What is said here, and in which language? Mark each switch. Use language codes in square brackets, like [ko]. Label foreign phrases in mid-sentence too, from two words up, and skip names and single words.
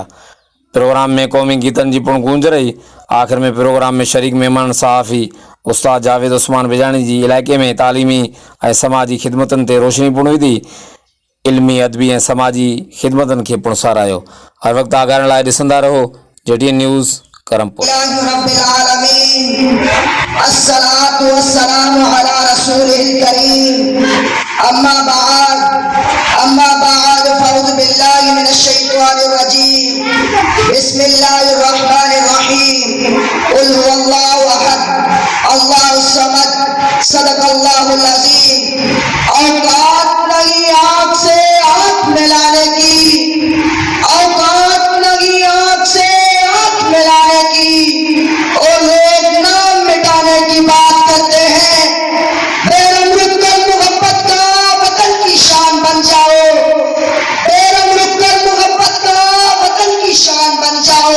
[sd] प्रोग्राम में क़ौमी गीतनि जी पिणु गूंज रही। आख़िर में प्रोग्राम में शरीक महिमान सहाफ़ी उस्ताद जावेद उस्मान बिजरानी जी इलाइक़े में तालीमी ऐं समाजी ख़िदमतनि ते रोशनी पिणु विधी। इल्मी, अदबी ऐं समाजी ख़िदमतनि खे पिणु साराहियो। हर वक़्तु आगाहण लाइ ॾिसंदा रहो JTN न्यूज़ करमपुर। [ar] الصلاة والسلام على رسوله الكريم. أما بعد فأعوذ بالله من الشيطان الرجيم. بسم الله الرحمن الرحيم. قل هو الله أحد، الله الصمد، صدق الله العظيم. [ur] اوقات نہیں آنکھ سے آنکھ ملانے کی، اوقات نہیں آنکھ سے آنکھ ملانے کی. اور لوگ نام مٹانے کی بات کرتے ہیں. بیرم رک کر محبت کا وطن کی شان بن جاؤ، بیرم رک کر محبت کا وطن کی شان بن جاؤ.